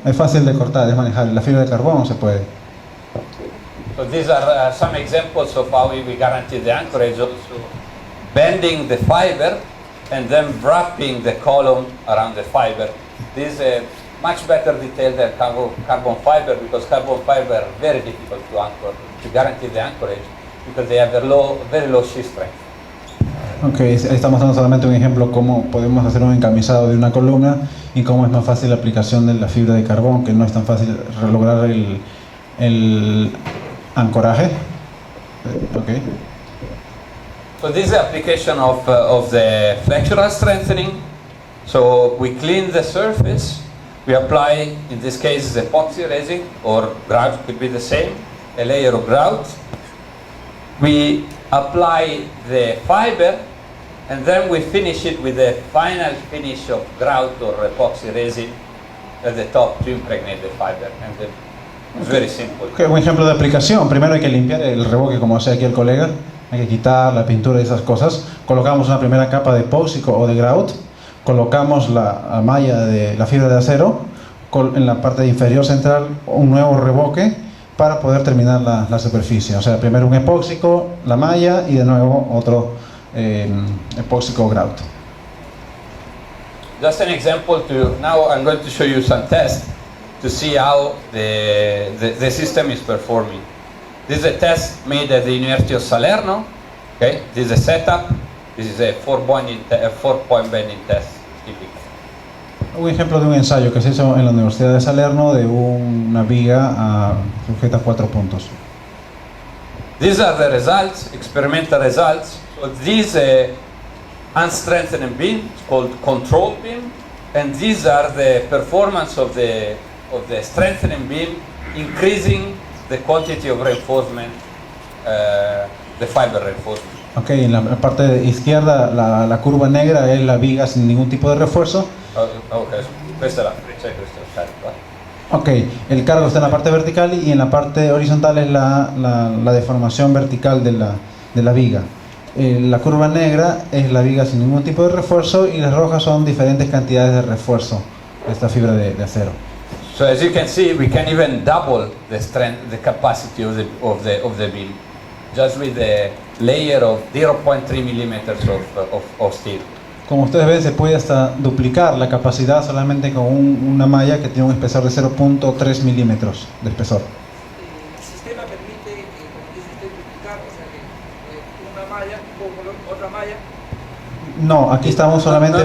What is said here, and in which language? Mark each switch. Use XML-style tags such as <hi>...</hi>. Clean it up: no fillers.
<es>Es fácil de cortar, es manejable. La fibra de carbón no se puede.</es> <en>So these are some examples of how we guarantee the anchorage, also bending the fiber and then wrapping the column around the fiber. This is a much better detail than carbon fiber, because carbon fiber are very difficult to anchor, to guarantee the anchorage, because they have a very low shear strength.</en> <es>Ok, estamos dando solamente un ejemplo cómo podemos hacer un encamisado de una columna y cómo es más fácil la aplicación de la fibra de carbón, que no es tan fácil lograr el ancoraje.</es> <en>Okay. So this is the application of the flexural strengthening. So we clean the surface, we apply, in this case, the epoxy resin, or grout could be the same, a layer of grout. We apply the fiber, and then we finish it with the final finish of grout or epoxy resin at the top to impregnate the fiber. And It's very simple.</en> <es>Ok, un ejemplo de aplicación. Primero hay que limpiar el revoque, como hace aquí el colega. Hay que quitar la pintura y esas cosas. Colocamos una primera capa de epóxico o de grout. Colocamos la malla de la fibra de acero. En la parte inferior central un nuevo revoque para poder terminar la superficie. O sea, primero un epóxico, la malla y de nuevo otro epóxico grout.</es> <en>Just an example now I'm going to show you some tests to see how the system is performing. This is a test made at the University of Salerno. Okay, this is a setup. This is a four-point bending test, typical.</en> <es>Un ejemplo de un ensayo que se hizo en la Universidad de Salerno de una viga sujeta a 4 puntos.</es> <en>These are the results, experimental results. So this unstrengthened beam is called control beam, and these are the performance of the strengthening beam, increasing the quantity of reinforcement, the fiber reinforcement.</en> <es>Ok, en la parte izquierda la curva negra es la viga sin ningún tipo de refuerzo.</es> <it>Okay, questa è la freccia, questo è il carico.</it> <es>Ok, el cargo está en la parte vertical y en la parte horizontal es la deformación vertical de la viga. La curva negra es la viga sin ningún tipo de refuerzo y las rojas son diferentes cantidades de refuerzo de esta fibra de acero.</es> <en>So as you can see, we can even double the strength, the capacity of the beam, just with the layer of 0.3 millimeters of steel.</en> <es>Como ustedes ven, se puede hasta duplicar la capacidad solamente con una malla que tiene un espesor de 0.3 milímetros de espesor. El sistema permite, como dice usted, duplicar, o sea que una malla con otra malla. No, aquí estamos solamente...</es>